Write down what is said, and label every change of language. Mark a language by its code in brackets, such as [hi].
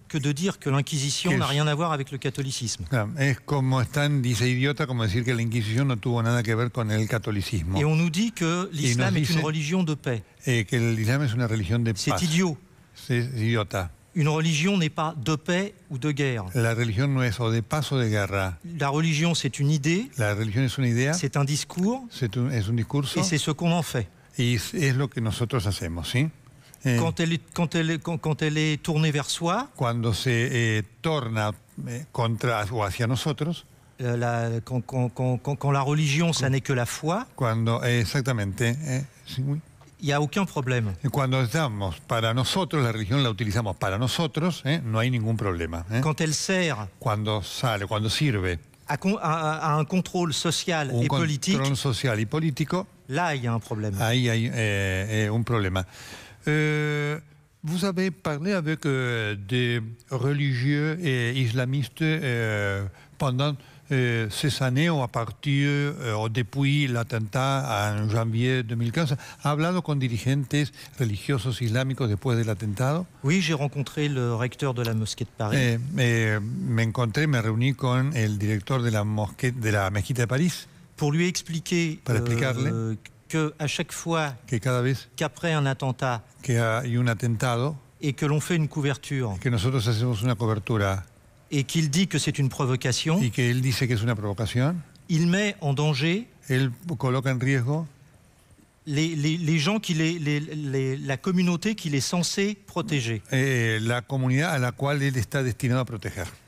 [fr] que de dire que l'Inquisition n'a rien à voir avec le catholicisme. [es] Es como es tan idiota como decir que la Inquisición no tuvo nada que ver con el catolicismo. [fr] Et on nous dit que l'islam est une religion de paix. [es] Que l'islam es una religión de paz. [fr] C'est idiot. C'est [es] idiota. [fr] Une religion n'est pas de paix ou de guerre. [es] La religión no es o de paz o de guerra. [fr] La religion, c'est une idée. [es] La religión es una idea. [fr] C'est un discours. [es] Es un discurso. [fr] Et c'est ce qu'on en fait. [es] Y es lo que nosotros hacemos, ¿sí? [fr] Quand elle est tournée vers soi. [es] Cuando se torna contra o hacia nosotros. [fr] Quand la religion, ça n'est que la foi. [es] Cuando, exactamente. Sí, oui. [fr] Il n'y a aucun problème. [es] Cuando estamos para nosotros, la religión la utilizamos para nosotros, no hay ningún problema. [fr] Quand elle sert. [es] Cuando sirve. [fr] À un contrôle social et politique. [es] Un contrôle social y político. [fr] Là, il y a un problème. [es] Ahí hay un problema. [fr] Vous avez parlé avec des religieux et islamistes pendant ces années ou à partir o depuis l'attentat en janvier 2015. [es] ¿Ha hablado con dirigentes religiosos islámicos después del atentado? [fr] Oui, j'ai rencontré le recteur de la mosquée de Paris. [es] Me reuní con el director de la mezquita de París. [fr] Pour lui expliquer qu'à chaque fois qu'après un attentat et que l'on fait une couverture [es] que nosotros hacemos una cobertura [fr] et qu'il dit que c'est une provocation, [es] y que él dice que es una provocación, [fr] il met en danger [es] él coloca en riesgo [fr] les gens la communauté qu'il est censé protéger. [es] La comunidad a la cual él está destinado a proteger.